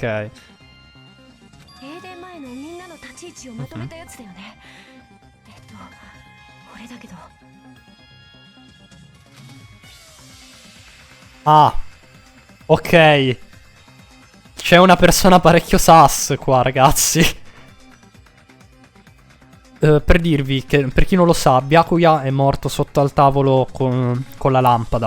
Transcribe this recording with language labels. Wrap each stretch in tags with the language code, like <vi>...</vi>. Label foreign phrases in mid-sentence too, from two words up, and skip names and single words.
<ja>停電前のみんなの立ち位置をまとめたやつだよね。これだけど。 Ah.</ja> <it>Ok. C'è una persona parecchio sass qua, ragazzi. Per dirvi che, per chi non lo sa, Byakuya è morto sotto al tavolo con la lampada.</it>